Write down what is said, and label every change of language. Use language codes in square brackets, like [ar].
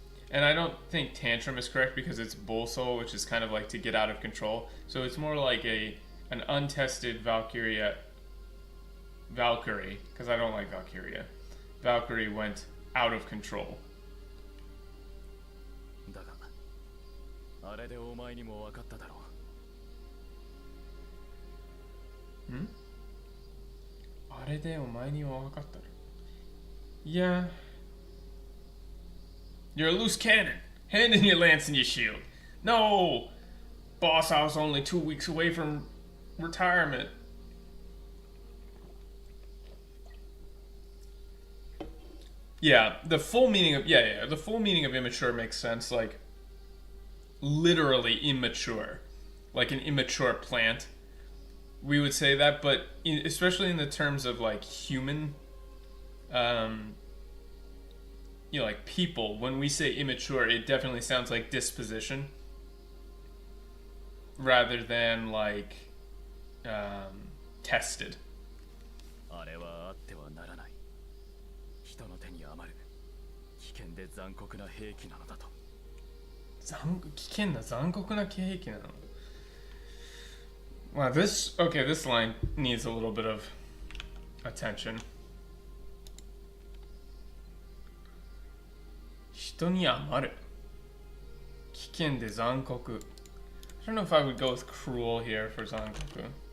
[en] And I don't think tantrum is correct because it's bolso, which is kind of like to get out of control. So it's more like an untested Valkyrie, because I don't like Valkyria. Valkyrie went out of control. [ja] だが、あれでお前にも分かっただろう。あれでお前にも分かったろ。 [en] Yeah. You're a loose cannon. Hand in your lance and your shield. No! Boss house only 2 weeks away from retirement. Yeah, the full meaning of the full meaning of immature makes sense. Like, literally immature, like an immature plant. We would say that, but especially in the terms of like human, like people, when we say immature, it definitely sounds like disposition rather than like tested. [ja] あれはあってはならない。人の手に余る危険で残酷な兵器なのだと。危険な残酷な兵器なの。 [en] Wow, this line needs a little bit of attention. [ja] 人に余る危険で残酷. [en] I don't know if I would go with cruel here for zankoku.